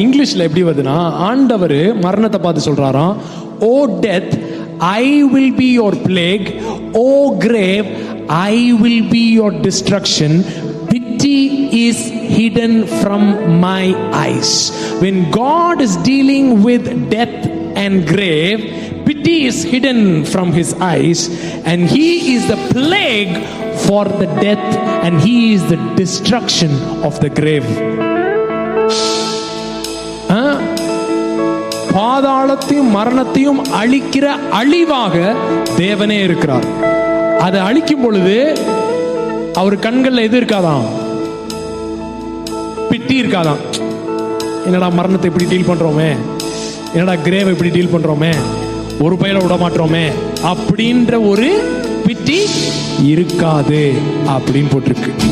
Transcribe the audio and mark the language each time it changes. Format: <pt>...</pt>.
<ta>இங்கிலீஷ்ல எப்படி வருதுன்னா, ஆண்டவர் மரணத்தை பார்த்து சொல்றாராம்,</ta> <en>Oh death, I will be your plague. O grave, I will be your destruction. Pity is hidden from my eyes. When God is dealing with death and grave, pity is hidden from his eyes, and he is the plague for the death, and he is the destruction of the grave.</en> <ta>பாதாளத்தையும் மரணத்தையும் அழிக்கிற அழிவாக தேவனே இருக்கிறார். அதை அழிக்கும் பொழுது அவர் கண்கள்ல எது இருக்காதான்? பிட்டி இருக்காதான். என்னடா மரணத்தை இப்படி டீல் பண்றோமே, என்னடா கிரேவ் இப்படி டீல் பண்றோமே, ஒரு பயில விட மாட்டோமே அப்படின்ற ஒரு பிட்டி இருக்காது அப்படின்னு போட்டிருக்கு.</ta>